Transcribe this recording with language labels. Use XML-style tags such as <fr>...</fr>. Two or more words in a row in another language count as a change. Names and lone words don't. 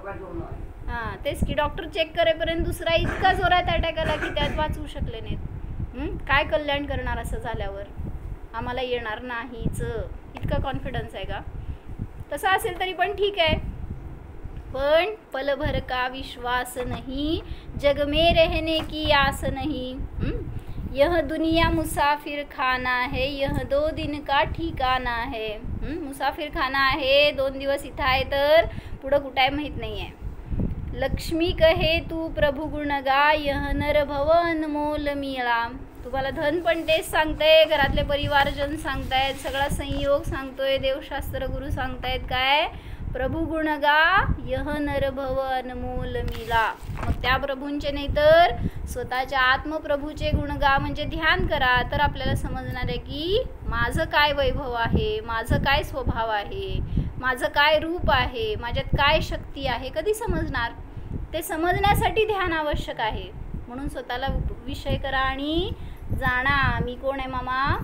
<mr>हां, तेच की, डॉक्टर चेक करेपर्यंत दुसरा इतका जोरात अटॅक आला की त्यात वाचवू शकले नाहीत. काय कल्याण करणार असं झाल्यावर? आम्हाला येणार नाहीच, इतका कॉन्फिडन्स आहे का? तसं असेल तरी पण ठीक आहे, पण</mr> <hi>पलभर का विश्वास नहीं, जग में रहने की आस नहीं. यह दुनिया मुसाफिर खाना है, यह 2 दिन का ठिकाणा है. मुसाफिर खाना</hi> <mr>आहे, 2 दिवस इथं आहे, तर पुढं कुठं आहे माहीत नाही आहे.</mr> <hi>लक्ष्मी कहे तू प्रभु गुण गा, यह नर भव अनमोल मिळा.</hi> <mr>तुम्हाला धन पण तेच सांगताय, घरातले परिवारजन सांगतायत, सगळा संयोग सांगतोय, देवशास्त्र गुरु सांगतायत काय?</mr> <hi>प्रभु गुण गा, यह नर भव अनमोल मिला.</hi> <mr>मग त्या प्रभूंचे नाही तर स्वतःच्या आत्मप्रभूचे गुण गा, म्हणजे ध्यान करा, तर आपल्याला समजणार आहे की माझं काय वैभव आहे, माझं काय स्वभाव आहे, माझं काय रूप आहे, माझ्यात काय शक्ती आहे. कधी समजणार? ते समजण्यासाठी ध्यान आवश्यक आहे. म्हणून स्वतःला विषय करा आणि जाणा, मी कोण आहे मामा?</mr>